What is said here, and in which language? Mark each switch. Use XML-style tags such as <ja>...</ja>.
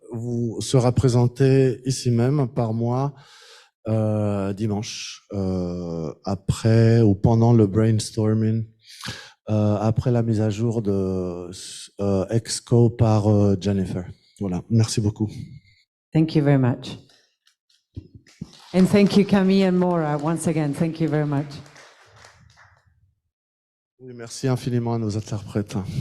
<fr>vous sera présenté ici même par moi dimanche, après ou pendant le brainstorming, après la mise à jour de Exco par Jennifer. Voilà, merci beaucoup.</fr> <en>Thank you very much. And thank you, Camille and Maura, once again. Thank you very much.</en> <fr>Oui, merci infiniment à nos interprètes.</fr>